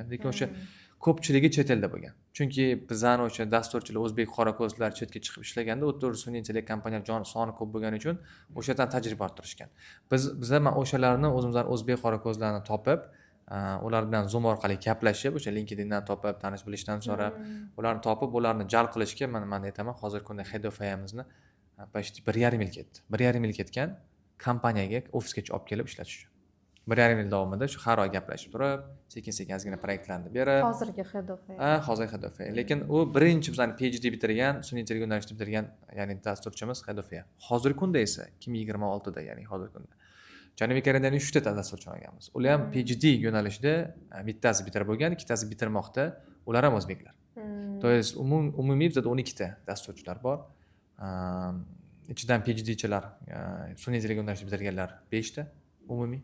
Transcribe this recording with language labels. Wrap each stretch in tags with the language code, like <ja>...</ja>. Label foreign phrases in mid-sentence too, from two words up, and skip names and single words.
<uz>Lekin o'sha ko'pchiligi chet elda bo'lgan. Chunki bizning o'sha dasturchilar, o'zbek qorako'zlar chetga chiqib ishlaganda, o'ttir sun'iy intellekt kompaniyalar soni ko'p bo'lgani uchun o'sha yerdan tajriba orttirishgan. Biz ham o'shalarni o'zimizning o'zbek qorako'zlarini topib, ular bilan Zoom orqali gaplashib, o'sha LinkedIndan topib, tanish bilishdan so'rab, ularni topib, ularni jalb qilishga men aytaman, hozirgi kunda</uz> <en>head of AI'mizni</en> <uz>почти 1,5 yil ketdi. 1,5 yil ketgan kompaniyaga ofisgacha olib kelib ishlatish uchun. 1,5 yil davomida shu har oy gaplashib turib, sekin-sekin ozgina proyektlarni berib, hozirgi</uz> <en>head of AI.</en> <uz>hozir</uz> <en>head of AI.</en> <uz>Lekin u birinchi bizani PhD bitirgan, sun'iy intellekt yo'nalishida bitirgan, ya'ni dasturchimiz</uz> <en>head of AI.</en> <uz>Hozirgi kunda esa 2026 da, ya'ni hozirgi kunda Janubiy Koreyadan 3 ta dasturchi olganmiz. Ular ham PhD yo'nalishida bittasi bitirib bo'lgan, ikkitasi bitirmoqda. Ular ham o'zbeklar. To есть umumiy bizda 12 ta dasturchilar bor. Ichidan PhDchilar, sun'iy intellekt yo'nalishida bitirganlar 5 ta umumiy.</uz>